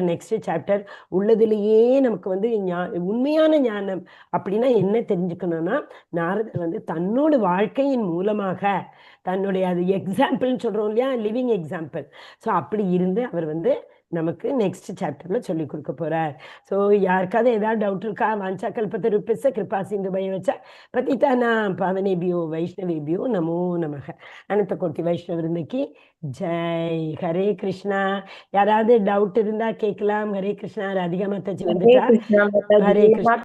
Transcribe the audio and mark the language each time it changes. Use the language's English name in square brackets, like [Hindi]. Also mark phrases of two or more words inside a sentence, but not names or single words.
[English] next chapter [Tamil] உள்ளதுலேயே நமக்கு வந்து உண்மையான ஞானம் அப்படின்னா என்ன தெரிஞ்சுக்கணும்னா, நாரதர் வந்து தன்னோட வாழ்க்கையின் மூலமாக தன்னுடைய, அது எக்ஸாம்பிள்னு சொல்றோம் இல்லையா, [English] living example. [Tamil] ஸோ அப்படி இருந்து அவர் வந்து நமக்கு [English] next chapterla [Tamil] சொல்லி கொடுக்க போறார். ஸோ யாருக்காவது ஏதாவது டவுட் இருக்கா? [Sanskrit] वाञ्छा कल्पतरुभ्यश्च कृपा सिन्धु भ्य பतितानां पावनेभ्यो वैष्णवेभ्यो नमो नमः. [Hindi] अनंत कोटि वैष्णव वृंद की जय. हरे कृष्णा. [Tamil] யாராவது டவுட் இருந்தா கேட்கலாம். ஹரே கிருஷ்ணா. ராதிகா மாதாஜி வந்துட்டா. ஹரே கிருஷ்ணா.